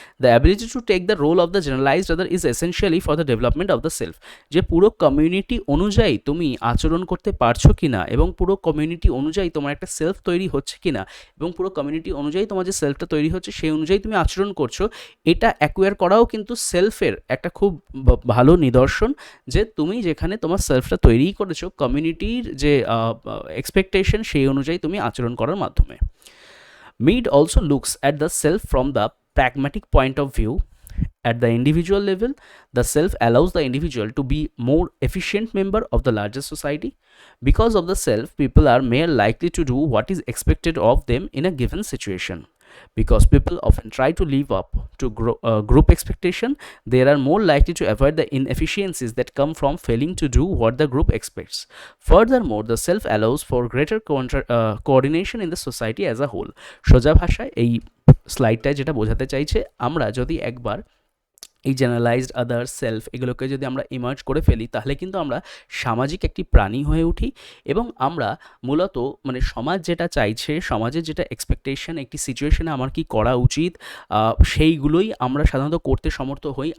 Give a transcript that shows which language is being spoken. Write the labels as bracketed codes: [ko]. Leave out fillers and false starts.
[en] the ability to take the role of the generalised other is essentially for the development of the self, [bn] যে পুরো community অনুযায়ী তুমি আচরণ করতে পারছো কি না, এবং পুরো কমিউনিটি অনুযায়ী তোমার একটা সেলফ তৈরি হচ্ছে কি না, এবং পুরো কমিউনিটি অনুযায়ী তোমার যে সেলফটা তৈরি হচ্ছে সেই অনুযায়ী তুমি আচরণ করছো, এটা অ্যাকোয়ার করাও কিন্তু সেলফের একটা খুব ভালো নিদর্শন, যে তুমি যেখানে তোমার সেলফটা তৈরি করেছো কমিউনিটির যে এক্সপেকটেশন সেই অনুযায়ী তুমি আচরণ করার মাধ্যমে। [en] Mead also looks at the self from the pragmatic point of view. At the individual level, the self allows the individual to be more efficient member of the larger society. Because of the self, people are more likely to do what is expected of them in a given situation. Because people often try to live up to group expectation, they are more likely to avoid the inefficiencies that come from failing to do what the group expects. Furthermore, the self allows for greater coordination in the society as a whole. [bn] সোজা ভাষায় এই স্লাইডটায় যেটা বোঝাতে চাইছে, আমরা যদি একবার এই জেনারেলাইজড আদার্স সেলফ এগুলোকে যদি আমরা ইমার্জ করে ফেলি, তাহলে কিন্তু আমরা সামাজিক একটি প্রাণী হয়ে উঠি এবং আমরা মূলত মানে সমাজ যেটা চাইছে, সমাজের যেটা এক্সপেকটেশন, একটি সিচুয়েশনে আমার কি করা উচিত, সেইগুলোই আমরা সাধারণত করতে সমর্থ হই।